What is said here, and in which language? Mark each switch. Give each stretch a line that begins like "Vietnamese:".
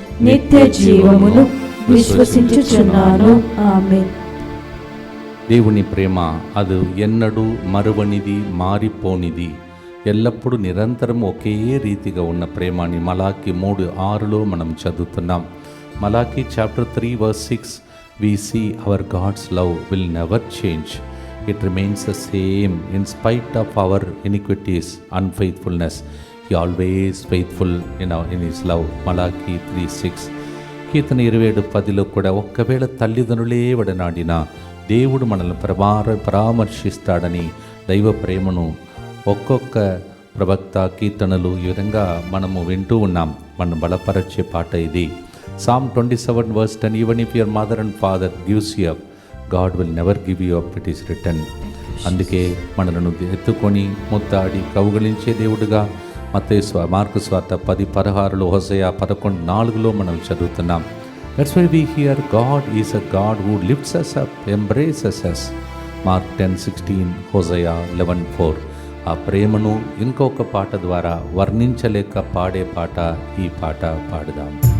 Telugu: నిత్య జీవమును విశ్వసించుచున్నాను. ఆమేన్. దేవుని ప్రేమ అది ఎన్నడూ మరువనిది, మారిపోనిది, ఎల్లప్పుడూ నిరంతరం ఒకే రీతిగా ఉన్న ప్రేమ అని మలాకి 3:6 మనం చదువుతున్నాం.
English: Malachi chapter 3:6 we see our God's love will never change. It remains the same in spite of our iniquities, unfaithfulness. He always faithful in his love.
Telugu: మలాకి 3:6. కీర్తన 27:10 కూడా ఒక్కవేళ తల్లిదండ్రులే వడనాడినా దేవుడు మనల్ని పరామర్శిస్తాడని దైవ ప్రేమను ఒక్కొక్క ప్రవక్త కీర్తనలు ఈ విధంగా మనము వింటూ ఉన్నాం. మనం బలపరచే పాట ఇది.
English: Psalm 27:10 even if your mother and father gives you up, God will never give you up, it is written.
Telugu: అందుకే మనలను ఎత్తుకొని ముద్దాడి కౌగలించే దేవుడుగా మార్కు స్వార్త 10:16, హోసేయ 11:4 మనం చదువుతున్నాం.
English: That's why we hear God is a God who lifts us up, embraces us. Mark 10:16, Hosea 11:4.
Telugu: ఆ ప్రేమను ఇంకొక పాట ద్వారా వర్ణించలేక పాడే పాట ఈ పాట పాడుదాం.